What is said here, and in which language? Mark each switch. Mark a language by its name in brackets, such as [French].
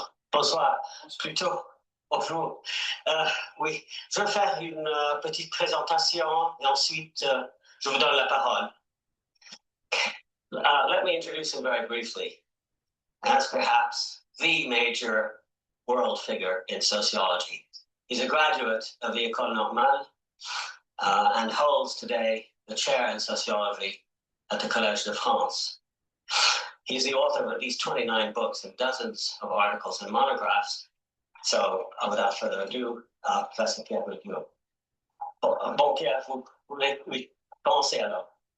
[French] Bonsoir, plutôt bonjour. Oui, je vais faire une petite présentation et ensuite je vous donne la parole. [English] Let me introduce him very briefly as perhaps the major world figure in sociology. He's a graduate of the École Normale and holds today the chair in sociology at the Collège de France. He's the author of at least 29 books and dozens of articles and monographs. So, without further ado, Professor Pierre Bourdieu. [French] Bon, Pierre, vous voulez commencer alors?